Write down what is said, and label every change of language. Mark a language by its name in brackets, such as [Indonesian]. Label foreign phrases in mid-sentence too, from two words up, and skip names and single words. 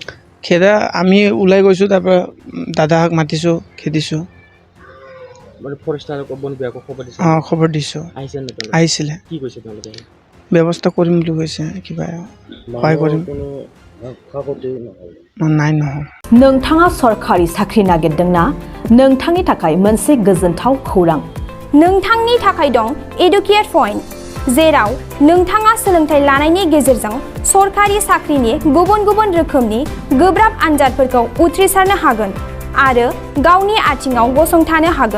[Assamese] খেদা আমি ওলাই গৈছোঁ, তাৰপৰা দাদাহঁক মাতিছোঁ, খেদিছোঁ। মানে ফৰেষ্টাৰক বন বিভাগক খবৰ দিছে? খবৰ দিছোঁ। আহিছিলে। কি কৈছে তেওঁলোকে? ব্যৱস্থা কৰিম বুলি কৈছে, কিবা সহায় কৰিম। নাই নহয়। [Bodo] नोंथाङा सरखारि साख्रि नागिरदोंना? नोंथांनि थाखाय मोनसे गोजोनथाव खौरां। नोंथांनि थाखाय दं एडुकेट पइन्ट, जेराव नोंथाङा सोलोंथाइ लानायनि गेजेरजों सरखारि साख्रिनि गुबुन गुबुन रोखोमनि गोब्राब आनजादफोरखौ उथ्रिसारनो हागोन आरो गावनि आथिङाव गसंथानो हागोन।